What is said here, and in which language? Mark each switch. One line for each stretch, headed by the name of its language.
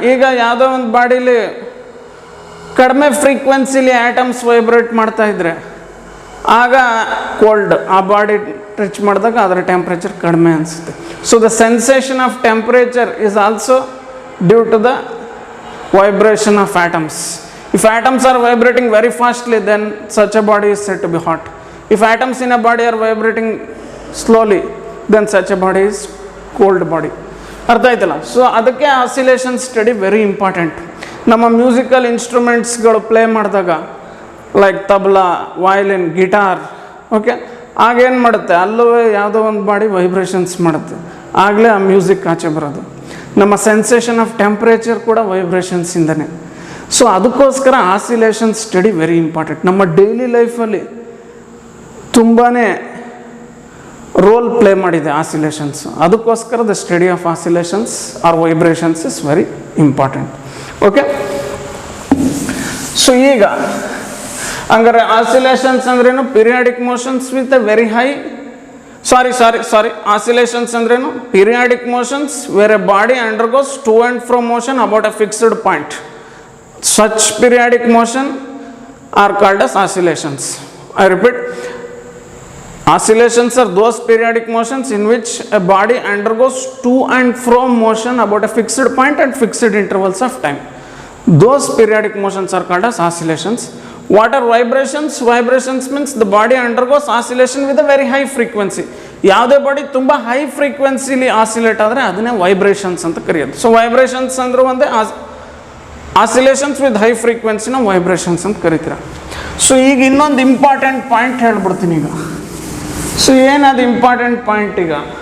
Kannada: ಈಗ ಯಾವುದೋ ಒಂದು ಬಾಡಿಲಿ ಕಡಿಮೆ ಫ್ರೀಕ್ವೆನ್ಸಿಲಿ ಆಟಮ್ಸ್ ವೈಬ್ರೇಟ್ ಮಾಡ್ತಾ ಇದ್ರೆ ಆಗ ಕೋಲ್ಡ್, ಆ ಬಾಡಿ ಟಚ್ ಮಾಡಿದಾಗ ಅದರ ಟೆಂಪ್ರೇಚರ್ ಕಡಿಮೆ ಅನಿಸುತ್ತೆ.
English: So the sensation of temperature is also due to the vibration of atoms. If atoms are vibrating very fastly, then such a body is said to be hot. If atoms in a body are vibrating slowly, then such a body is cold body.
Kannada: ಅರ್ಥ ಆಯ್ತಲ್ಲ? So ಅದಕ್ಕೆ oscillation study very important. ನಮ್ಮ musical ಇನ್ಸ್ಟ್ರೂಮೆಂಟ್ಸ್ಗಳು play ಮಾಡಿದಾಗ like tabla, violin, guitar, okay, ಆಗೇನು ಮಾಡುತ್ತೆ, ಅಲ್ಲೂ ಯಾವುದೋ ಒಂದು ಬಾಡಿ ವೈಬ್ರೇಷನ್ಸ್ ಮಾಡುತ್ತೆ, ಆಗಲೇ ಆ ಮ್ಯೂಸಿಕ್ ಆಚೆ ಬರೋದು. ನಮ್ಮ ಸೆನ್ಸೇಷನ್ ಆಫ್ ಟೆಂಪ್ರೇಚರ್ ಕೂಡ ವೈಬ್ರೇಷನ್ಸಿಂದನೇ. ಸೊ ಅದಕ್ಕೋಸ್ಕರ ಆಸಿಲೇಷನ್ ಸ್ಟಡಿ ವೆರಿ ಇಂಪಾರ್ಟೆಂಟ್. ನಮ್ಮ ಡೈಲಿ ಲೈಫಲ್ಲಿ ತುಂಬಾ ರೋಲ್ ಪ್ಲೇ ಮಾಡಿದೆ ಆಸಿಲೇಷನ್ಸ್. ಅದಕ್ಕೋಸ್ಕರ
English: The study of oscillations or vibrations is very important.
Kannada: Okay, so ಈಗ ಹಂಗಾರೆ ಆಸಿಲೇಷನ್ಸ್ ಅಂದ್ರೇನು?
English: periodic motions with a very high sorry oscillations
Kannada: ಅಂದ್ರೇನು?
English: Periodic motions where a body undergoes to and fro motion about a fixed point. Such periodic motion are called as oscillations. I repeat, oscillations are those periodic motions in which a body undergoes to and fro motion about a fixed point at fixed intervals of time. Those periodic motions are called as oscillations. What are vibrations? Vibrations means the body undergoes oscillation with a very high frequency.
Kannada: ಯಾವುದೇ body ತುಂಬ high ಫ್ರೀಕ್ವೆನ್ಸಿಲಿ oscillate ಆದರೆ ಅದನ್ನೇ vibrations ಅಂತ ಕರೆಯೋದು. So vibrations ಅಂದ್ರೆ ಒಂದೇ, oscillations with high ಫ್ರೀಕ್ವೆನ್ಸಿನ vibrations ಅಂತ ಕರಿತೀರ. So ಈಗ ಇನ್ನೊಂದು ಇಂಪಾರ್ಟೆಂಟ್ ಪಾಯಿಂಟ್ ಹೇಳ್ಬಿಡ್ತೀನಿ ಈಗ. ಸೊ ಏನದು ಇಂಪಾರ್ಟೆಂಟ್ ಪಾಯಿಂಟ್ ಈಗ?